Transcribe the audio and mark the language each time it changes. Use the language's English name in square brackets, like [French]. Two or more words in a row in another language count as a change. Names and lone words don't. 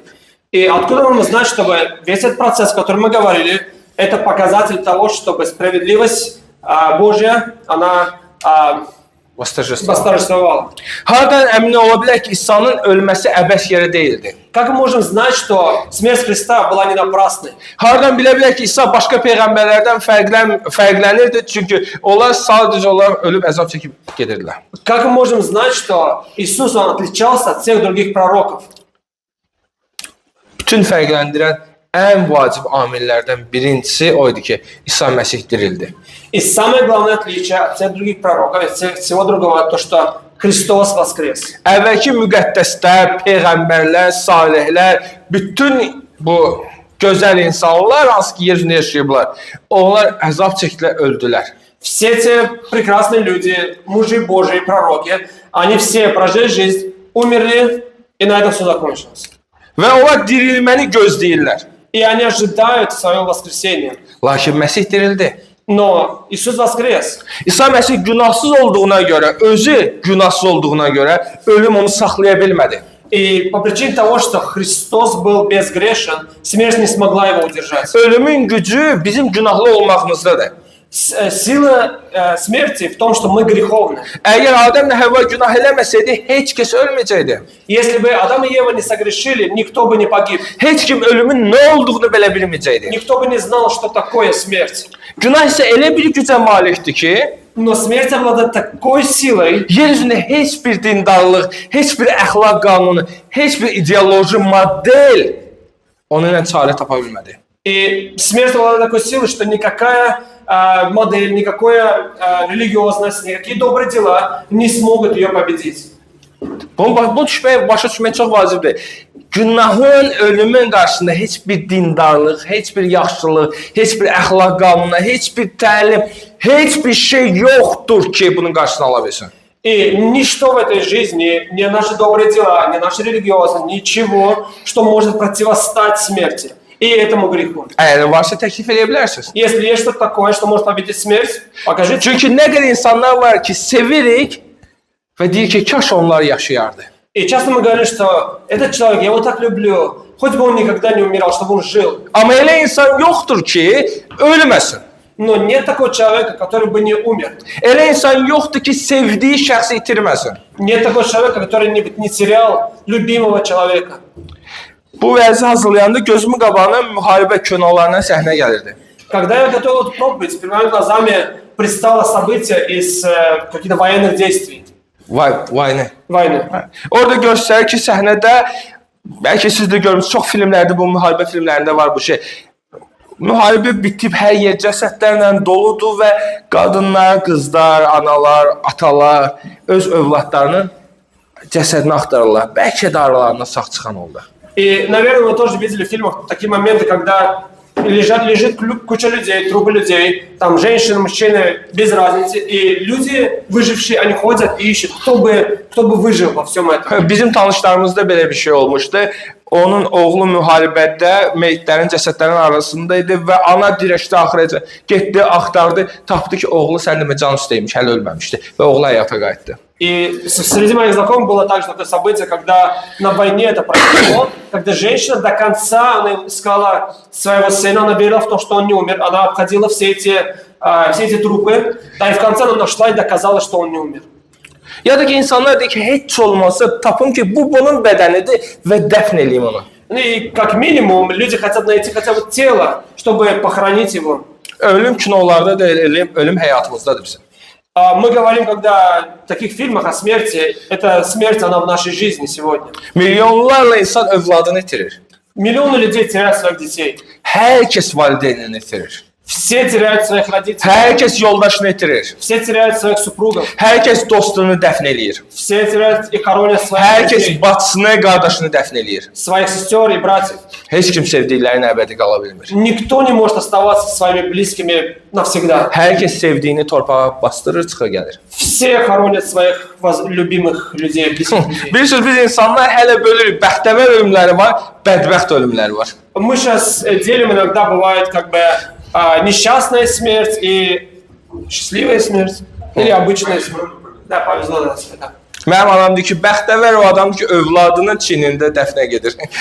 [Russian] И откуда мы знаем, что весь этот процесс, о котором мы говорили, это показатель того, чтобы справедливость Божья, она восторжествовала. [Azerbaijani] Hardan əmin ola bilər ki, İsa'nın ölməsi əbəs yerə deyildi? [Russian] Как мы можем знать, что смерть Христа была не напрасной? [Azerbaijani] Hardan bilə bilər ki, İsa başqa peyğəmbərlərdən fərqlənirdi, çünki onlar sadəcə olaraq ölüb əzab çəkib gedirdilər. [Russian] Как мы можем знать, что Иисус, Он отличался от всех других пророков? [Azerbaijani] Bütün fərqləndirən ən vacib amillərdən birincisi o idi ki, İsa Məsih dirildi. [Russian] И самое главное отличие от всех других пророков, от всего другого, то, что Христос воскрес. [Azerbaijani] Əvvəlki müqəddəslər, peyğəmbərlər, salihlər, bütün bu gözəl insanlar, hansı ki, yer üzündə yaşayıblar, onlar əzab çəkdilər, öldülər. [Russian] Все эти прекрасные люди, мужи Божьи, пророки, они все прожили жизнь, умерли, и на этом все закончилось. [Azerbaijani] Və onlar dirilməni gözləyirlər. [Russian] И они ожидают своего воскресения. [Azerbaijani] Lakin Məsih dirildi. [Russian] Но Иисус воскрес. [Azerbaijani] İsa Məsih günahsız olduğuna görə, özü günahsız olduğuna görə ölüm onu saxlaya bilmədi. [Russian] И по причине того, что Христос был безгрешен, смерть не смогла его удержать. [Azerbaijani] Ölümün gücü bizim günahlı olmağımızdadır. [Russian] Сила смерти в том, что мы греховны. [Azerbaijani] Əgər Adəmlə Həvva günah eləməsəydi, heç kəs ölməyəcəkdi. [Russian] Если бы Адам и Ева не согрешили, никто бы не погиб. [Azerbaijani] Heç kim ölümün nə olduğunu belə bilməyəcəkdi. [Russian] Никто бы не знал, что такое смерть. [Azerbaijani] Günah isə elə bir gücə malikdir ki, [Russian] Но смерть обладает такой силой, [Azerbaijani] yer üzündə heç bir dindarlıq, heç bir əxlaq qanunu, heç bir ideoloji model onunla çarə tapa bilmədi. [Russian] и смерть обладает такой силой, что никакая модель, никакая религиозность, никакие добрые дела не смогут ее победить. [Azerbaijani] Bu başa düşmək çox vacibdir. Günahın, ölümün qarşısında heç bir dindarlıq, heç bir yaxşılıq, heç bir əxlaq qanunu, heç bir təlim, heç bir şey yoxdur ki, bunun qarşısını ala bilsin. [Russian] И ничто в этой жизни, ни наши добрые дела, ни наша религиозность, ничего, что может противостать смерти и этому греху. [Azerbaijani] Əgər varsa təklif edə bilərsiniz. [Russian] Если есть что-то такое, что может победить смерть, покажите. [Azerbaijani] Çünki nə qədər insanlar var ki, sevirik və deyir ki, kaş onlar yaşayardı. [Russian] И часто мы говорим, что этот человек, я его так люблю, хоть бы он никогда не умирал, чтобы он жил. [Azerbaijani] Amma elə insan yoxdur ki, ölməsin. [Russian] Но нет такого человека, который бы не умер. [Azerbaijani] Elə insan yoxdur ki, sevdiyi şəxsi itirməsin. [Russian] Нет такого человека, который не терял любимого человека. [Azerbaijani] Bu vəzi hazırlayanda gözümün qabağına müharibə kinolarından səhnə gəlirdi. [Russian] Когда я готовил эту проповедь, перед моими глазами предстало событие из каких-то военных действий. [Azerbaijani] Vay nə? Vayne. Orada göstərir ki, səhnədə bəlkə siz də görmüsünüz, çox filmlərdə bu müharibə filmlərində var bu şey. Müharibə bitib hər yer cəsədlərlə doludur və qadınlar, qızlar, analar, atalar öz övladlarının cəsədini axtarırlar. Bəlkə də aralarında sağ çıxan oldu. [Russian] И, наверное, вы тоже видели в фильмах такие моменты, когда лежит куча людей, трупы людей, там женщины, мужчины, без разницы, и люди, выжившие, они ходят и ищут, кто бы выжил во всем этом. [Azerbaijani] Bizim tanışlarımızda belə bir şey olmuşdu. Onun oğlu müharibədə meyitlərin, cəsədlərin arasındaydı və ana dirəşdi axırıca. Getdi, axtardı, tapdı ki, oğlu sənin can üstəymiş, hələ ölməmişdi və oğlu həyata qayıtdı. [Russian] И среди моих знакомых было также такое событие, когда на войне это произошло, когда женщина до конца, она искала своего сына, она верила в то, что он не умер, она обходила все эти трупы, да, и в конце она нашла и доказала, что он не умер. [Azerbaijani] Ya da ki, insanlar deyir ki, heç olmasa tapım ki, bu bunun bədənidir və dəfn eləyim onu. [Russian] Ну и как минимум люди хотят найти хотя бы тело, чтобы похоронить его. [Azerbaijani] Ölüm kinolarda da ölüm həyatımızdadır bizim. [Russian] Мы говорим, когда в таких фильмах о смерти, эта смерть, она в нашей жизни сегодня. [Azerbaijani] Milyonlarla insan övladını itirir. [Russian] Миллионы людей теряют своих детей. [Azerbaijani] Hər kəs valideynini itirir. [Russian] Все теряют своих родителей. [Azerbaijani] Hər kəs yoldaşını itirir. [Russian] Все теряют своих супругов. [Azerbaijani] Hər kəs dostunu dəfn eləyir. [Russian] Все теряют и хоронят своих [Azerbaijani] Hər kəs [Russian] детей, [Azerbaijani] bacısını, qardaşını dəfn eləyir. [Russian] своих сестер и братьев. [Azerbaijani] Heç kim sevdiklərini əbədi qala bilmir. [Russian] Никто не может оставаться со своими близкими навсегда. [Azerbaijani] Hər kəs sevdiyini torpağa bastırır, çıxır gəlir. [Russian] Все хоронят своих любимых людей, близких людей. [Azerbaijani] Bilirsiniz, biz insanlar hələ bölürük. Bəxtəvər ölümləri var, bədbəxt ölümləri var. [Russian] Мы сейчас делим, иногда бывает как бы несчастная смерть и счастливая смерть. Или обычная смерть. Да, повезло нас. Да. [Azerbaijani] Mənim anam deyir ki, bəxtəvər o adamdır ki, övladının çinində dəfnə gedir.